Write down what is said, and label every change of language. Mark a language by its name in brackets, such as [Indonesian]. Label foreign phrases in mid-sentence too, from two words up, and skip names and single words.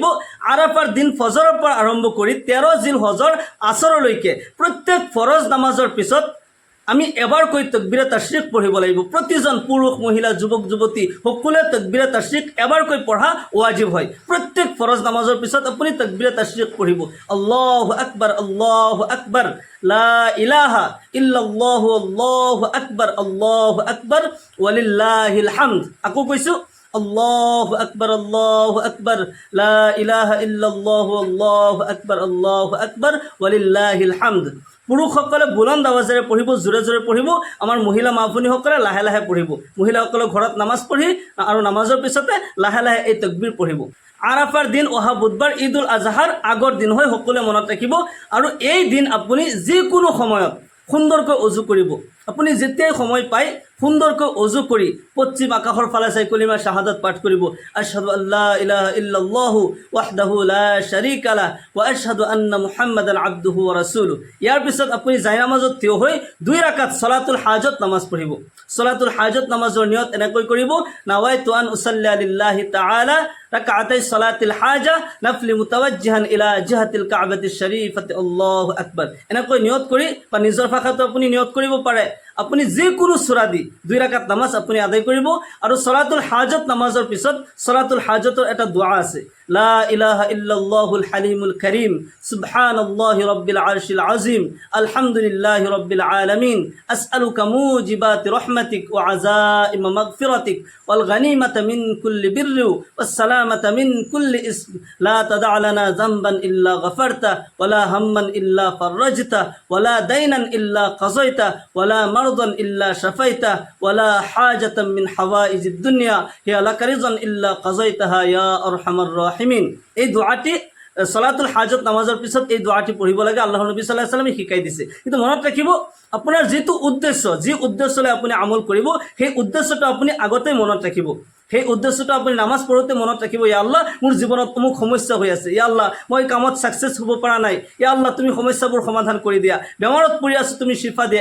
[Assamese] আৰাফাৰ দিন ফজৰৰ পৰা আৰম্ভ কৰি 13 জিলহজৰ আসৰলৈকে প্ৰত্যেক ফৰজ নামাজৰ পিছত আমি এবাৰকৈ তকবীৰে তাশৰিক পঢ়িব লাগিব। প্ৰতিজন পুৰুষ, মহিলা, যুৱক যুৱতী সকলোৱে তকবীৰে তাশৰিক এবাৰকৈ পঢ়া ৱাজিব হয়। প্ৰত্যেক ফৰজ নামাজৰ পিছত আপুনি তকবীৰে তাশৰিক পঢ়িব। [Arabic] الله أكبر، الله أكبر، لا إله إلا الله، الله أكبر ولله الحمد. [Assamese] আকৌ কৈছোঁ, [Arabic] الله أكبر، لا إله إلا الله، الله أكبر ولله الحمد. [Assamese] পুৰুষসকলে বুলন্দ আৱাজেৰে পঢ়িব, জোৰে জোৰে পঢ়িব। আমাৰ মহিলা মা ভনীসকলে লাহে লাহে পঢ়িব। মহিলাসকলে ঘৰত নামাজ পঢ়ি আৰু নামাজৰ পিছতে লাহে লাহে এই তকবীৰ পঢ়িব। আৰাফাৰ দিন অহা বুধবাৰ ঈদ উল আজহাৰ আগৰ দিন হয়, সকলোৱে মনত ৰাখিব। আৰু এই দিন আপুনি যিকোনো সময়ত সুন্দৰকৈ অজু কৰিব। আপুনি যেতিয়াই সময় পায় সুন্দৰকৈ অজু কৰি পশ্চিম আকাশৰ ফালে চাই কলিমা শাহাদাত পাঠ কৰিব। [Arabic] أشهد أن لا إله إلا الله وحده لا شريك له وأشهد أن محمدا عبده ورسوله. [Assamese] ইয়াৰ পিছত আপুনি জায়নামাজত থিয় হৈ 2 ৰাকাত ছলাতুল হাজত নামাজ পঢ়িব। ছলাতুল হাজত নামাজৰ নিয়ত এনেকৈ কৰিব, [Arabic] نويت أن أصلي لله تعالى ركعتي صلاة الحاجة نفلا متوجها إلى جهة الكعبة الشريفة الله أكبر. [Assamese] এনেকৈ নিয়ত কৰি বা নিজৰ ভাষাটো আপুনি নিয়ত কৰিব পাৰে। আপুনি যিকোনো সূৰা দি 2 ৰাকাত নামাজ আপুনি আদায় কৰিব। আৰু ছলাতুল হাজত নামাজৰ পিছত ছলাতুল হাজতৰ এটা দোৱা আছে, [Arabic] لا إله إلا الله الحليم الكريم، سبحان الله رب العرش العظيم، الحمد لله رب العالمين، أسألك موجبات رحمتك وعزائم مغفرتك والغنيمة من كل بر والسلامة من كل إثم، لا تدع لنا ذنبا إلا غفرته ولا هما إلا فرجته ولا دينا إلا قضيته ولا مرضا إلا شفيته ولا حاجة من حوائج الدنيا هي لك رضا إلا قضيتها يا أرحم الراحمين. [Assamese] এই দোয়াটি ছলাতুল হাজত নামাজৰ পিছত এই দোৱাটি পঢ়িব লাগে। আল্লাহৰ নবী [Arabic] صلى الله عليه وسلم [Assamese] শিকাই দিছে। কিন্তু মনত ৰাখিব, আপোনাৰ যিটো উদ্দেশ্য, যি উদ্দেশ্যলৈ আপুনি আমল কৰিব, সেই উদ্দেশ্যটো আপুনি আগতে মনত ৰাখিব। সেই উদ্দেশ্যটো আপুনি নামাজ পঢ়োঁতে মনত ৰাখিব, [Arabic] يا الله [Assamese] মোৰ জীৱনত অমুক সমস্যা হৈ আছে, [Arabic] يا الله [Assamese] মই কামত ছাকচেছ হ'ব পৰা নাই, [Arabic] يا الله [Assamese] তুমি সমস্যাবোৰ সমাধান কৰি দিয়া, বেমাৰত পৰি আছোঁ তুমি শিফা দিয়া।